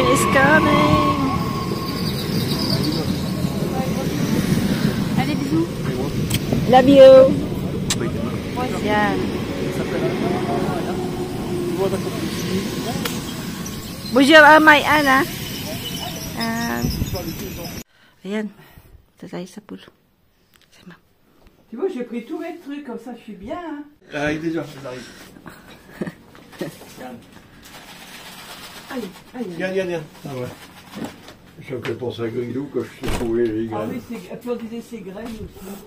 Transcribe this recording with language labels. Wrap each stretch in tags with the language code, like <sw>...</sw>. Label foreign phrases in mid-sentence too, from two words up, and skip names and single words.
<en>coming.</en> <fr>Allez, bisous.</fr> <en>Love you.</en> <tl>Yan.</tl> <fr>Bonjour, may Anna.</fr> <tl>Ayan. Ito tayo sa pool.</tl> <fr>Tu vois, j'ai pris tous mes trucs, comme ça je suis bien. Hein. Arrive déjà, ça arrive. Aïe, aïe. Viens. Ah ouais. Je fais penser à Grilou quand je suis trouvé les graines. Ah oui, puis on disait ses graines aussi.</fr>